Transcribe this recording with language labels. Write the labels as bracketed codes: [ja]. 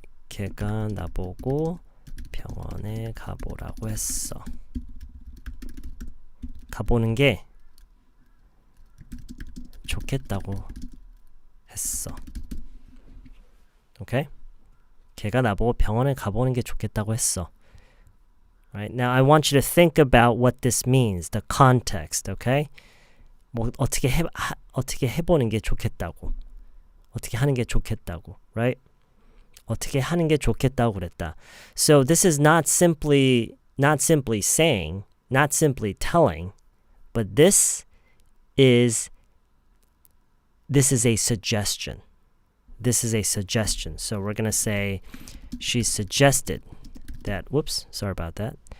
[ko] 걔가 나보고 병원에 가보라고 했어. 가보는 게 좋겠다고 했어. [en] Okay? [ko] 걔가 나보고 병원에 가보는 게 좋겠다고 했어. [en] Right? Now I want you to think about what this means, the context, okay? [ko] 뭐 어떻게 해보는 게 좋겠다고. 어떻게 하는 게 좋겠다고, right? 어떻게 하는 게 좋겠다고 그랬다. [en] So this is not simply saying, not simply telling, But this is a suggestion. This is a suggestion. So we're going to say she suggested that, whoops, sorry about that.